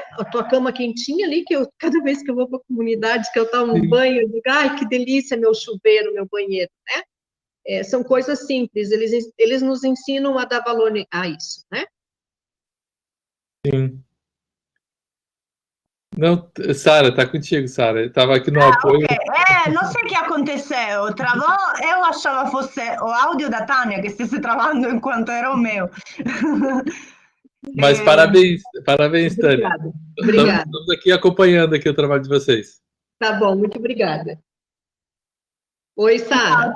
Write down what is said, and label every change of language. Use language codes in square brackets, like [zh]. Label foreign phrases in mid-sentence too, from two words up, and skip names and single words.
[pt] A tua cama quentinha ali, que cada vez que eu vou para a comunidade, que eu tomo um banho, eu digo, ai, que delícia meu chuveiro, meu banheiro, né? São coisas simples, eles nos ensinam a dar valor a isso, né? Sim. Não, Sara, tá contigo, Sara. Eu tava aqui no apoio. Ok. [it] Non so che [pt] aconteceu. Travou. Eu achava fosse o áudio da Tânia que estesse travando enquanto era o meu. Mas parabéns, Tânia. Obrigada. Obrigada. Estamos aqui acompanhando aqui o trabalho de vocês. Tá bom, muito obrigada. Oi, Sara.